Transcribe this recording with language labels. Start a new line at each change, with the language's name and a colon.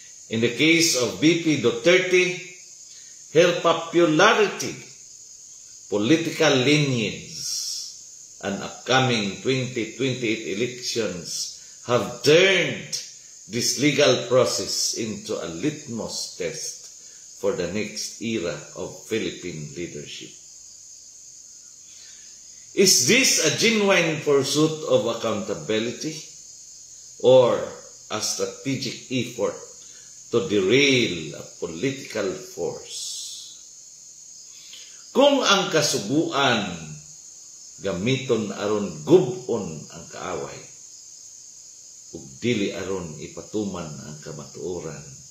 English: In the case of VP Duterte, her popularity, political lineage, and upcoming 2028 elections have turned this legal process into a litmus test for the next era of Philippine leadership. Is this a genuine pursuit of accountability or a strategic effort to derail a political force?
Cebuano: Kung ang kasuguan gamiton aron gubon ang kaaway, ug dili aron ipatuman ang kamatuoran.